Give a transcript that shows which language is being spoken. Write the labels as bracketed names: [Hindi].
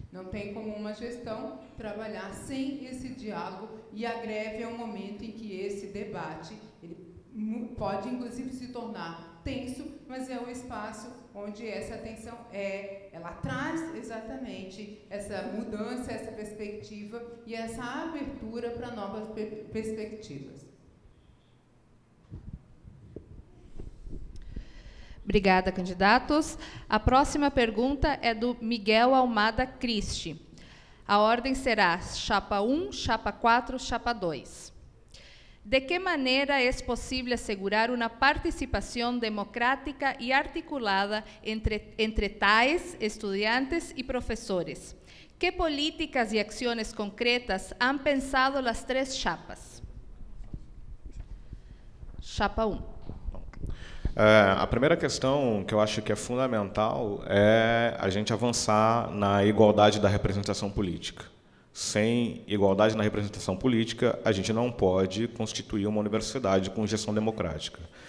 [Portuguese] Não tem como uma gestão trabalhar sem esse diálogo, e a greve é um momento em que esse debate ele pode, inclusive, se tornar tenso, mas é o espaço onde essa tensão ela traz exatamente essa mudança, essa perspectiva e essa abertura para novas perspectivas. Obrigada, candidatos. A próxima pergunta é do Miguel Almada Cristi. A ordem será Chapa 1, Chapa 4, Chapa 2. [Spanish] ¿De qué manera es posible asegurar una participación democrática y articulada entre TAEs, estudiantes y profesores? ¿Qué políticas y acciones concretas han pensado las tres chapas? [Portuguese] Chapa 1. A primeira questão que eu acho que é fundamental é a gente avançar na igualdade da representação política. Sem igualdade na representação política, a gente não pode constituir uma universidade com gestão democrática.